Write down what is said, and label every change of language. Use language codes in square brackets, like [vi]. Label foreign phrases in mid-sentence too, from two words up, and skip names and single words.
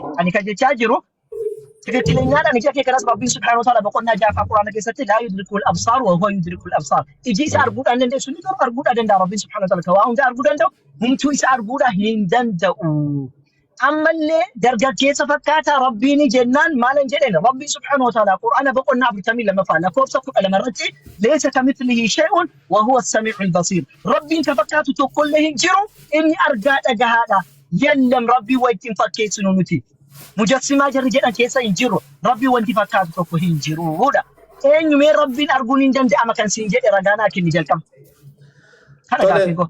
[om] Ani kan jechaa jiru ትክክለኛን ija kee kanas rabbiin [ar] سبحانه وتعالى [om] boqonnaa jaafaa quraana keessatti [ar] لا يدرك الأبصار وهو يدرك الأبصار [om] iji isa arguudhaan dandeessu ni garuu arguudhaa danda'a rabbiin [ar] سبحانه وتعالى [om] waa hunda arguu danda'u humtuu isa arguudhaa hin danda'u ammallee dargaggeessa fakkaata rabbiin jennaan maalan jedheen rabbiin [ar] سبحانه وتعالى [om] quraana boqonnaa 42 lakkoofsa 12 irratti [ar] ليس كمثله شيء وهو السميع البصير [om] rabbiin ka fakkaatu tokkollee hin jiru inni argaa dhagahaadha yallam rabbii wajjin fakkeessinu nuti mujassimaa jarri jedhan keessa hin jiru rabbii wanti fakkaatu tokko hin jiruudha eenyumee rabbiin arguun hin danda'ama kan siin jedhe ragaanaa kenni jalqaba kana gaafii go